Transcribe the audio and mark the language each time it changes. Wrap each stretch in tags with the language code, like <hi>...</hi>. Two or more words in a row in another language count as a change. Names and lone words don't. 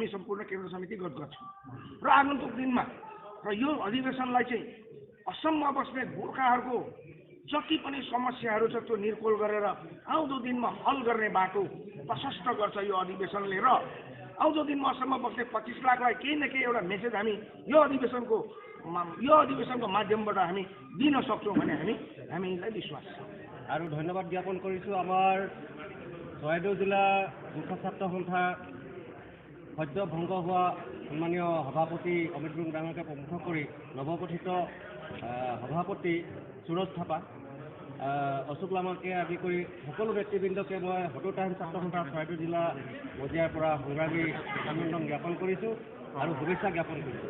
<ne>सम्पूर्ण केन्द्र समिति गत गर्छौँ र आगन्तुक दिनमा र यो अधिवेशनलाई चाहिँ असममा बस्ने गोर्खाहरूको जति पनि समस्याहरू छ त्यो निर्कोल गरेर आउँदो दिनमा हल गर्ने बाटो प्रशस्त गर्छ यो अधिवेशनले र आउँदो दिनमा असममा बस्ने 25 लाखलाई केही न केही एउटा मेसेज हामी यो अधिवेशनको माध्यमबाट हामी दिन सक्छौँ भन्ने हामीलाई विश्वास छ।</ne> <as>আৰু ধন্যবাদ জ্ঞাপন কৰিছোঁ আমাৰ চৰাইদেউ জিলা গোৰ্খা ছাত্ৰ সন্থা সদ্য ভংগ হোৱা সন্মানীয় সভাপতি অমিত গুৰুং ডাঙৰকে প্ৰমুখ কৰি নৱগঠিত সভাপতি সুৰজ থাপা, অশোক লামাকে আদি কৰি সকলো নেতৃবৃন্দকে মই সদৌ টাইম ছাত্ৰ সন্থা চৰাইদেউ জিলা মজিয়াৰ পৰা সংগ্ৰামী অভিনন্দন জ্ঞাপন কৰিছোঁ আৰু শুভেচ্ছা জ্ঞাপন কৰিছোঁ।</as>